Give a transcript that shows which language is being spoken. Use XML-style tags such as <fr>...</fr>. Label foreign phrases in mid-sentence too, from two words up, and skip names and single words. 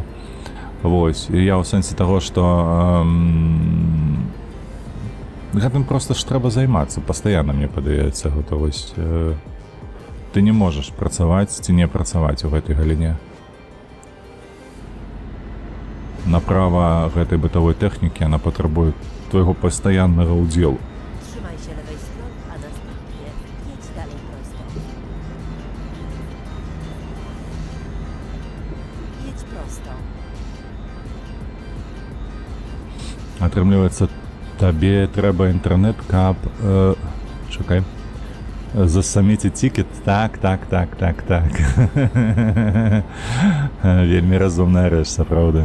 <be>Вось, і я ў сэнсе таго, што гэтым проста ж трэба займацца, пастаянна, мне падаецца, гэта вось... Ты не можаш працаваць ці не працаваць у гэтай галіне. Направа гэтай бытавой тэхнікі, яна патрабуе твайго пастаяннага ўдзелу.</be> <pl>Trzymaj się lewej strony, a następnie jedź dalej prosto. Jedź prosto.</pl> <be>Атрымліваецца, табе трэба інтэрнэт, каб... Чакай. Засаміць цікет? Так. Вельмі разумная рэч, сапраўды.</be>